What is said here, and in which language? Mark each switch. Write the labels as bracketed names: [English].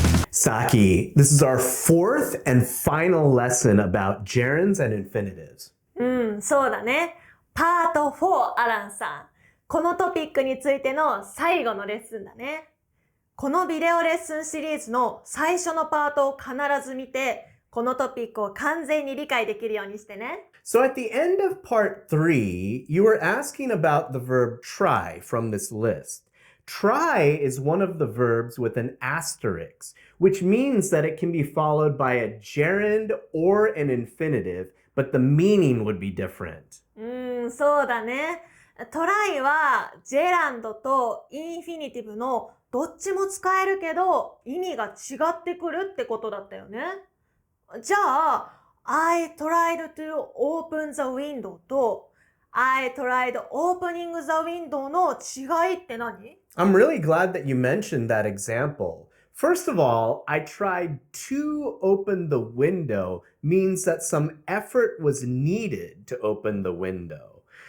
[English] Saki, this is our fourth and final lesson about gerunds and infinitives. [Japanese] そうだね。パート4、アランさん。このトピックについての最後のレッスンだね。このビデオレッスンシリーズの最初のパートを必ず見て、このトピックを完全に理解できるようにしてね。 [English] So at the end of part 3, you were asking about the verb try from this list. Try is one of the verbs with an asterisk, which means that it can be followed by a gerund or an infinitive, but the meaning would be different. [Japanese] そうだね。トライはジェランドとインフィニティブのどっちも使えるけど意味が違ってくるってことだったよね。じゃあ、 [English] I tried to open the window [Japanese] と [English] I tried opening the window [Japanese] の違いって何？ [English] I'm really glad that you mentioned that example. First of all, I tried to open the window means that some effort was needed to open the window.